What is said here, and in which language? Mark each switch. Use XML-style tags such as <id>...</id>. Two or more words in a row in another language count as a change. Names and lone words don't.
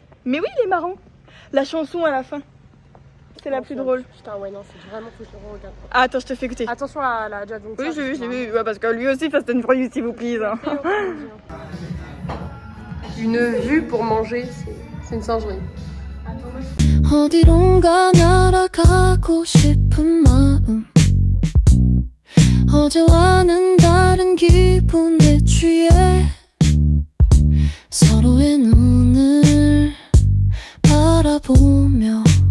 <fr>Mais oui, il est marrant. La chanson à la fin, c'est la plus drôle. Putain, ouais, non, c'est vraiment faut que je le regarde. Ah, attends, je te fais écouter. Attention à la Jazz. Oui, je l'ai vu. Ouais, parce que lui aussi, Fast and Furious, s'il vous plaît. Hein. Une vue pour manger, c'est une singerie.</fr> <ko>어디론가 날아가고 싶은 마음 어제와는 다른 기분에 취해 서로의 눈을 바라보며</ko>